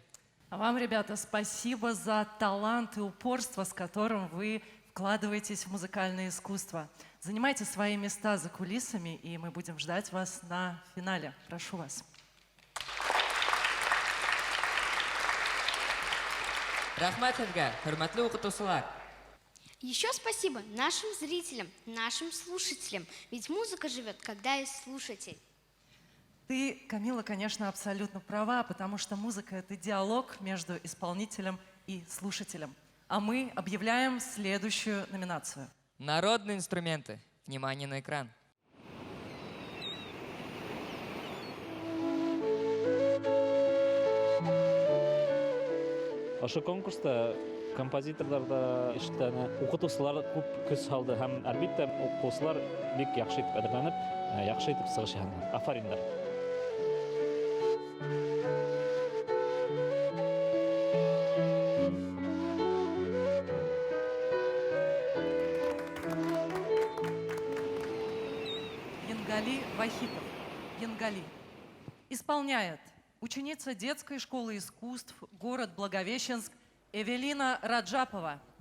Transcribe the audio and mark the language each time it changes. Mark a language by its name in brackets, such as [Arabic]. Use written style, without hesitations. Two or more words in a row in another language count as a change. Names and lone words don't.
[Russian] А вам, ребята, спасибо за талант и упорство, с которым вы вкладываетесь в музыкальное искусство. Занимайте свои места за кулисами, и мы будем ждать вас на финале. Прошу вас. [Bashkir] Рахмат һеҙгә, хөрмәтле укытыусылар. [Russian] Еще спасибо нашим зрителям, нашим слушателям. Ведь музыка живет, когда есть слушатель. Ты, Камила, конечно, абсолютно права, потому что музыка — это диалог между исполнителем и слушателем. А мы объявляем следующую номинацию. Народные инструменты. Внимание на экран. [Tatar] Ошо конкурста композиторларда иштәне укытучылар күп көч салды һәм әлбәттә укучылар бик яхшы итеп әзерләнеп, яхшы итеп чыгышканнар. Афариннар. Янгали Вахитов. Янгали. [Russian] Исполняет ученица детской школы искусств, город Благовещенск, Эвелина Раджапова.